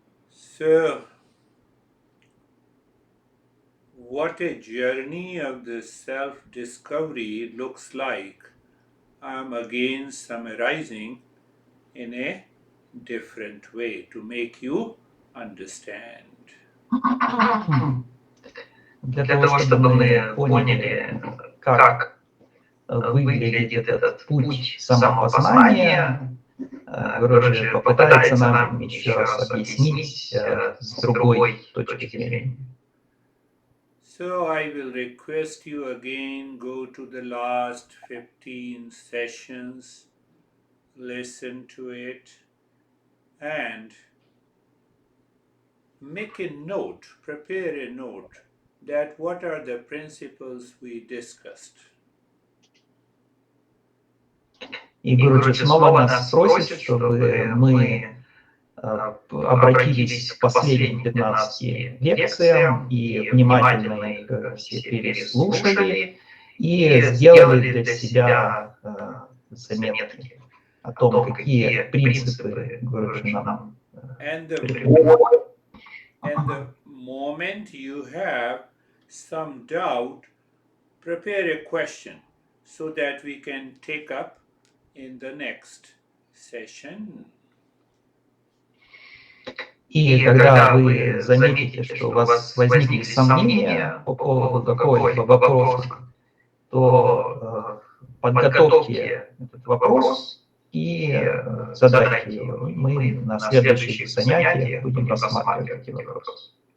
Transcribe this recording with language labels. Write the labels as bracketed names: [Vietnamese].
[English] So, what a journey of the self-discovery looks like, I'm again summarizing in a different way to make you understand. [Russian] Для того, чтобы мы поняли, как выглядит этот путь самопознания, Гуру попытается нам еще раз объяснить с другой точки зрения. [English] So I will request you again, go to the last 15 sessions, listen to it, and make a note, prepare a note, that what are the principles we discussed. [Russian] И Гуру снова нас просит, чтобы мы обратились к последним 15 лекциям и внимательно их все переслушали и сделали для себя заметки о том, какие принципы Гуру нам [English] And the moment you have some doubt, prepare a question so that we can take up in the next session. [Russian] И когда вы заметите, что у вас возникли сомнения по поводу какого-либо вопроса, то подготовьте этот вопрос и задайте его. Мы на следующих занятиях будем рассматривать эти вопросы.